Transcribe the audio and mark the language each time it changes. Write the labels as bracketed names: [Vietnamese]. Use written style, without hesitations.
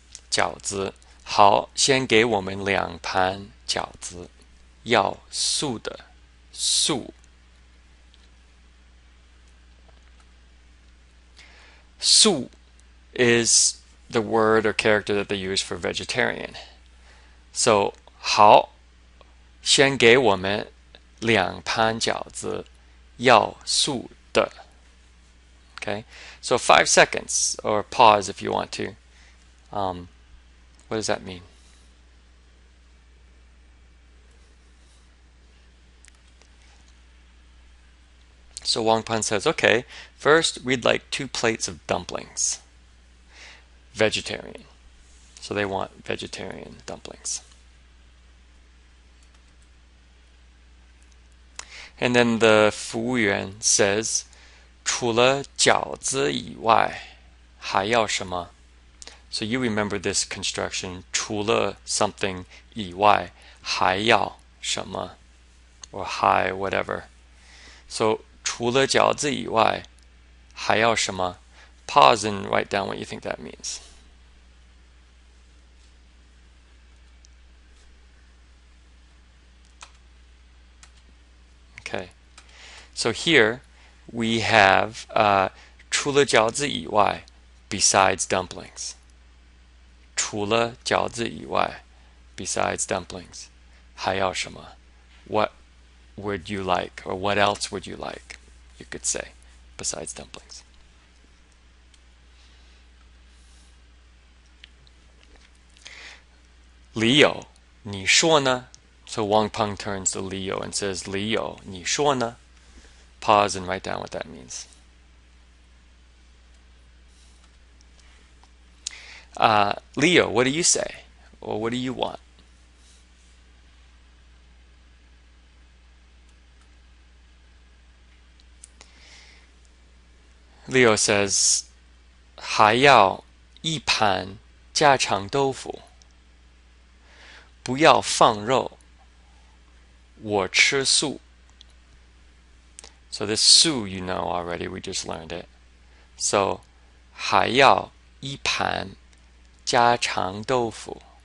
[Chinese] 饺子.好, 先给我们2盘饺子. 要素的.素. [English] 素 is the word or character that they use for vegetarian. [Chinese] So 好, 先给我们2盘饺子. 要素的. [English] Okay, so 5 seconds, or pause if you want to. What does that mean? So Wang Pan says, okay, first we'd like 2 plates of dumplings. Vegetarian. So they want vegetarian dumplings. And then the [Chinese] 服务员 says, 除了饺子以外，还要什么? [English] So you remember this construction, 除了 something [Chinese] 以外，还要什么? [English] Or 还 whatever. [Chinese] So 除了饺子以外，还要什么? [English] Pause and write down what you think that means. Okay, so here we have [Chinese] 除了饺子以外 [English] besides dumplings. [Chinese] 除了饺子以外 [English] besides dumplings. [Chinese] 还要什么? [English] What would you like, or what else would you like, you could say, besides dumplings. Leo, [Chinese] 你说呢? [English] So Wang Peng turns to Leo and says, Leo, 你说呢? Pause and write down what that means. Leo, what do you say? Or what do you want? [Chinese] Leo says, 还要一盘家常豆腐. 不要放肉.我吃素. [English] So this 素 you know already, we just learned it. [Chinese] So 还要一盘家常豆腐.